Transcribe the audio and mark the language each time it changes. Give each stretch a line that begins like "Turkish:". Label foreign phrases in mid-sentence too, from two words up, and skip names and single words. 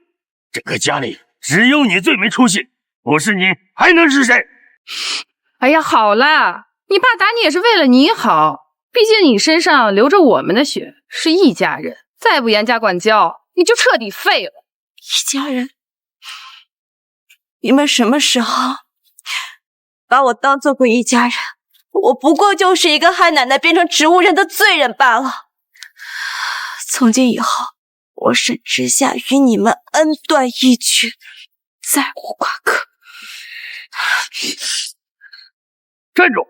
Chinese: 這個家裡只有你最沒出息，不是你還能是誰？哎呀，好啦，你爸打你也是為了你好，畢竟你身上流着我們的血，是一家人，再不嚴加管教，你就徹底廢了。一家人？你們什麼時候把我當做過一家人？我不過就是一個害奶奶變成植物人的罪人罷了。從今以後，我沈之夏與你們恩斷義絕，再無瓜葛。站住！